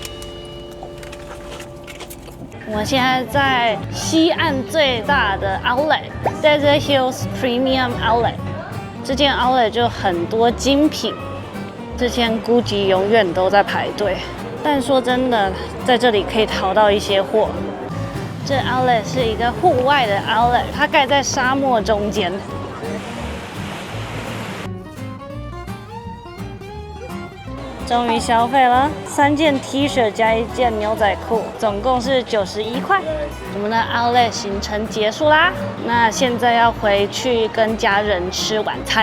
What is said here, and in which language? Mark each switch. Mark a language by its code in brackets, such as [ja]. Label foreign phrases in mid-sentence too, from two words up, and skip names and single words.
[zh] 我們現在在西岸最大的 Outlet，Desert Hills Premium Outlet。這間 Outlet 就很多精品，之前 Gucci 永遠都在排隊。但說真的，在這裡可以淘到一些貨。這 Outlet 是一個戶外的 Outlet， 它蓋在沙漠中間。終於消費了3件 T 恤加1件牛仔褲，總共是91塊。我們的 Outlet 行程結束啦，那現在要回去跟家人吃晚餐。